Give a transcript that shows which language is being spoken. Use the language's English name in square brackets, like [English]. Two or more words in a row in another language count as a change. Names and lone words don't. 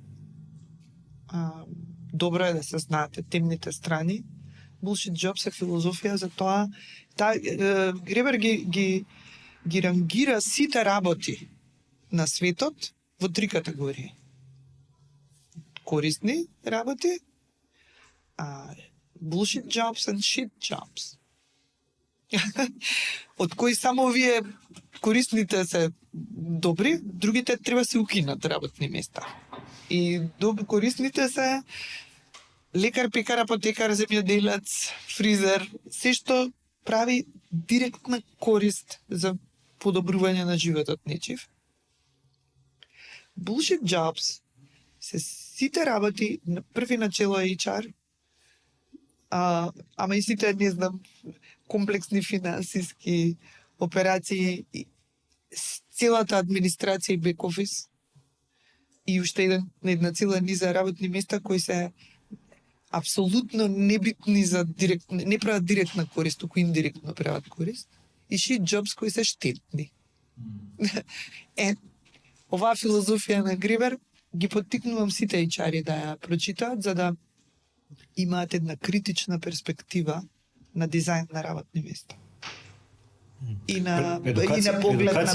[Macedonian] Добро е да се знаете темните страни. Bullshit Jobs е филозофија за тоа. Гребер ги рангира сите работи на светот во 3 категории. Корисни работи, [English] bullshit jobs and shit jobs. [Macedonian] Од кои само овие корисните се добри, другите треба се укинат работни места. И корисните се лекар, пекар, апотекар, земјоделец, фризер, се што прави директна корист за подобрување на животот нечив. [English] Bullshit jobs [Macedonian] се сите работи на први начело HR, ама и сите, не знам, комплексни финансиски операции, целата администрација и бек-офис и уште една цела низа работни места кои се апсолутно небитни за не прават директна корист, туку индиректно прават корист, и [English] shit jobs [Macedonian] кои се штетни. Оваа филозофија на Гребер ги поттикнувам сите HR-и да ја прочитаат, за да имаат една критична перспектива на дизајн на работни места. И на поглед на